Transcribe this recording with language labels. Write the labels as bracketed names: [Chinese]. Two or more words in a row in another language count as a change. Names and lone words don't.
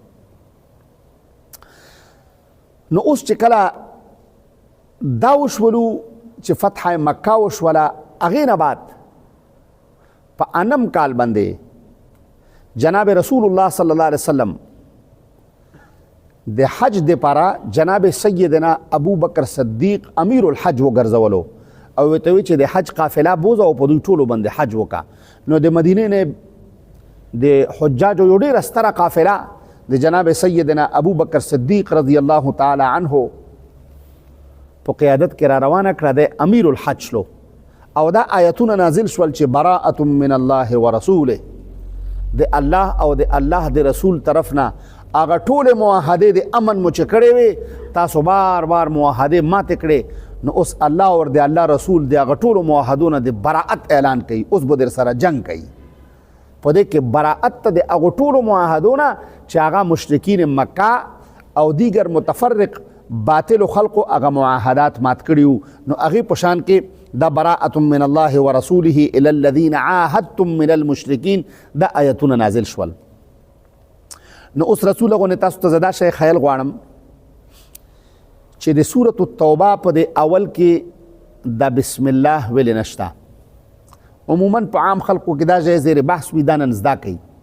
[Pashto] نو اوس چې کله دا وشولو چې فتح مکه وشوله هغې نه بعد په 8م کال باندې جناب رسول الله [Arabic] صلی الله علیه وسلم [Pashto] د حج د پاره جناب سیدنا ابو بکر صدیق [Arabic] امیر الحج [Pashto] وګرځولو او ورته وی چې د حج قافله بوزه او په دوی ټولو باندې حج وکا. نو د مدینې نه د حجاجو یو ډېره ستره قافله د جناب سیدنا ابو بکر صدیق [Arabic] رضی الله تعالی عنه [Pashto] په قیادت کې را روانه کړه د [Arabic] امیر الحج [Pashto] شلو او دا آیتونه نازل شول چې [Arabic] براءة من الله ورسوله، [Pashto] د الله او د الله د رسول طرف نه هغه ټولې معاهدې د امن مو چې کړې وې تاسو بار بار معاهدې ماتې کړې. نو اوس الله او د الله رسول د هغه ټولو معاهدو نه د براعت اعلان کوي، اوس به در سره جنګ کوي. په دې کې براعت ته د هغو ټولو معاهدو نه چې هغه مشرکین مکه او دیگر متفرق باطل خلقو هغه معاهدات مات کړي وو. نو هغې په شان کې دا [Arabic] براءة من الله ورسوله الى الذين عاهدتم من المشرکین [Pashto] دا آیتونه نازل شول. نو اوس رسول غونې تاسو ته زه دا شی خیال غواړم چې د سورة التوبه په د اول کې دا بسم الله ویلې نشته. عموما په عام خلقو کې دا ځای زیر بحث وي دا نن زده کوي.